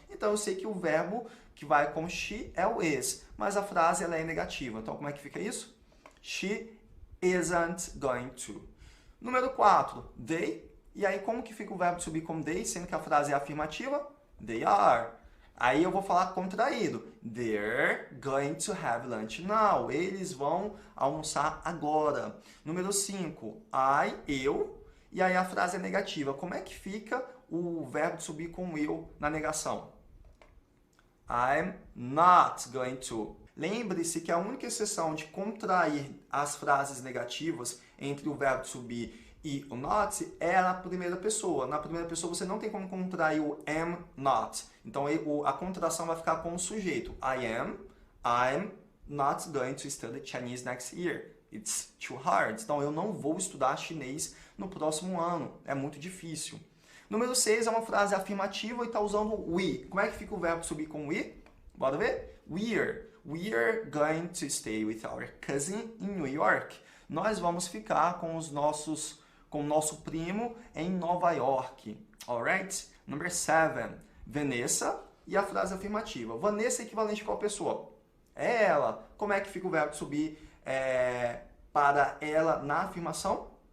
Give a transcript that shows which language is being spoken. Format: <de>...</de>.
<pt>Então, eu sei que o verbo que vai com she é o is, mas a frase ela é negativa. Então, como é que fica isso?</pt> <en>She isn't going to.</en> <pt>Número 4,</pt> <en>they.</en> <pt>E aí, como que fica o verbo to be com they, sendo que a frase é afirmativa?</pt> <en>They are.</en> <pt>Aí eu vou falar contraído.</pt> <en>They're going to have lunch now.</en> <pt>Eles vão almoçar agora. Número 5, eu. E aí a frase é negativa. Como é que fica o verbo to be com eu na negação?</pt> <en>I'm not going to.</en> <pt>Lembre-se que a única exceção de contrair as frases negativas entre o verbo to be e o not é na primeira pessoa. Na primeira pessoa você não tem como contrair o am not. Então a contração vai ficar com o sujeito.</pt> <en>I'm not going to study Chinese next year. It's too hard.</en> <pt>Então eu não vou estudar chinês no próximo ano. É muito difícil. Número 6 é uma frase afirmativa e está usando we. Como é que fica o verbo to be com we? Bora ver?</pt> <en>We're going to stay with our cousin in New York.</en> <pt>Nós vamos ficar com o nosso primo em Nova York.</pt> <en>Alright? Number 7.</en> <pt>Vanessa e a frase afirmativa. Vanessa é equivalente a qual pessoa? É ela. Como é que fica o verbo to be para ela na afirmação?</pt>